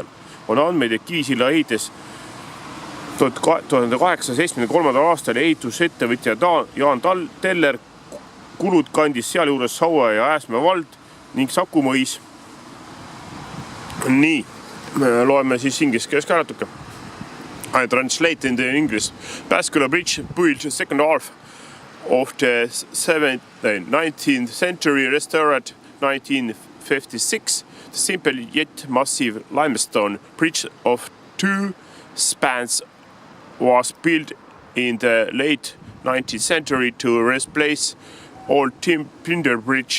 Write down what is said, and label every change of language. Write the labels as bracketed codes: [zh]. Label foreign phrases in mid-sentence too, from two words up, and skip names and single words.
[et] On andmeid, et Kivisilla ehitas 1873. aastal ehitusettevõtja Jaan Teller kulud kandis seal juures Saue ja Ääsmäe vald ning Saku mõis. Nii, loeme siis inglise keeles ka natuke. [en] I translate in the English. Pääsküla Bridge built the second half of the 19th century, restored 1956. The simple yet massive limestone bridge of 2 spans was built in the late 19th century to replace old timber bridge.